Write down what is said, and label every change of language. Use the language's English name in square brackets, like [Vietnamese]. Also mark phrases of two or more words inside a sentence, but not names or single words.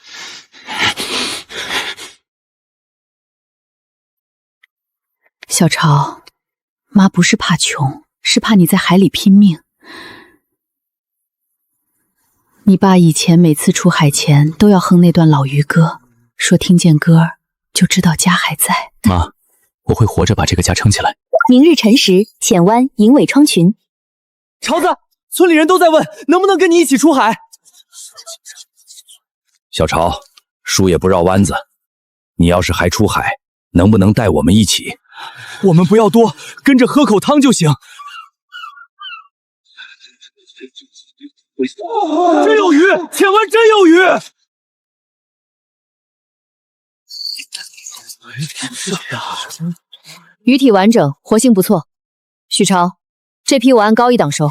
[Chinese] 小潮，媽不是怕窮，是怕你在海裡拼命。你爸以前每次出海前都要哼那段老漁歌，說聽見歌兒就知道家還在。媽，我会活着把這個家撐起來。明日辰時，淺灣銀尾窗群。潮子，村里人都在問能不能跟你一起出海。小潮，叔也不繞弯子，你要是还出海，能不能带我們一起？我們不要多，跟着喝口湯就行。真有魚，淺灣真有魚！魚體完整，活性不錯。许潮，這批我按高一檔收。